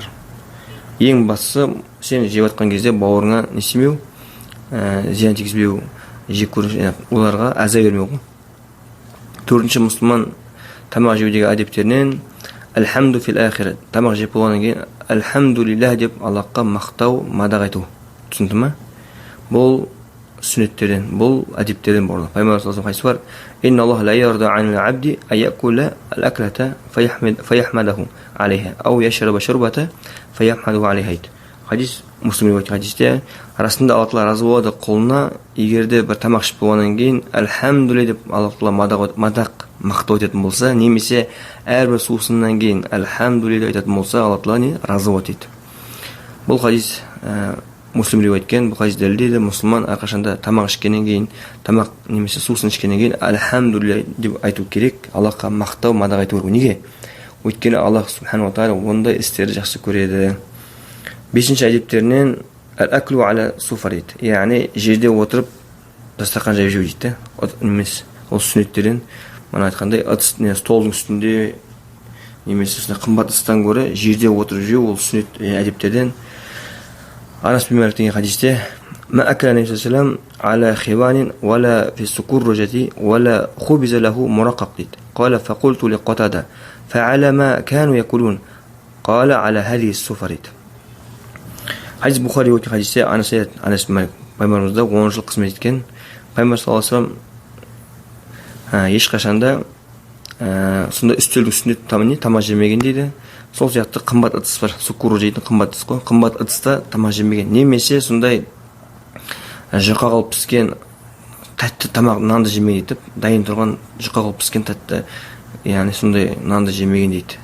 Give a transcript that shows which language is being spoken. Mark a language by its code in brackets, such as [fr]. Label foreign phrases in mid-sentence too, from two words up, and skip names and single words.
[kk] Ең бастысы, сен жеп жатқан кезде бауырыңа не істемеу, зиян тигізбеу, жек көру, оларға әза бермеу. Төртінші мұсылман тамақ жеудегі әдептерінен [ar] الحمد في الآخرة, [kk] тамақ жеп болғаннан кейін әлхамдулиллах деп Аллахқа мақтау, мадақ айту. Түсінді ма? Бұл сүннеттерден, бұл әдептерден бұрын. [ar] پайғамбар صلى الله عليه وسلم إن الله ليرضى عن العبد أن يأكل الأكلة فيحمده عليها أو يشرب الشربة فيحمده عليها ау яшраба шурбата фаяхмадаху алейха. [kk] Хадис Муслим риуаят хадисте, расында Аллах Тағала разы болады құлына, егерде бір тамақ ішіп болғаннан кейін әлхамдулилля деп Аллах Тағала мадақ мақтау айтатын болса, немесе әрбір сусыннан кейін әлхамдулилля айтатын болса, Аллах Тағала разы болады дейді. Бұл хадис Муслим риуайт еткен. Бұл хадис дәлелдейді, мұсылман әрқашанда тамақ ішкеннен кейін, тамақ немесе сусын ішкеннен кейін альхамдулилля деп айту керек. Аллахқа мақтау, мадақ айту керек. Неге? Өйткені Аллах [ar] سبحانه وتعالى [kk] ондай істерді жақсы көреді. Бесінші әдептерінен [ar] الأكل على السفر [kk] дейді. Яғни жерде отырып дастархан жайып жеу дейді. Немес ол сүннеттерден. Мана айтқандай столдың үстінде немесе қымбат ыдыстан гөрі жерде отырып жеу ол сүннет әдептерден. Анас бин Малик деген хадисте [ar] ما أكل النبي صلى الله على خوان ولا في سكرجة ولا خبز له مرقق дейді. قال فقلت لقتادة فعلى ما كانوا يأكلون قال على هذه السفر дейді. [kk] Хадис Бухари өткен хадисте Анас бин Малик пайғамбарымызда 10 жыл қызмет еткен. Пайғамбар саллаллаху алейхи ва саллям ешқашанда сонда үстелдің үстінде тамақ жемеген дейді. Сол сияқты қымбат ыдыс бар. Сукуру дейтін қымбат ыдыс қой. Қымбат ыдыста тамақ жемеген. Немесе сондай жұқа қылып піскен тәтті тамақ нанды жемеген дейді. Дайын тұрған жұқа қылып піскен тәтті, яғни сондай нанды жемеген дейді.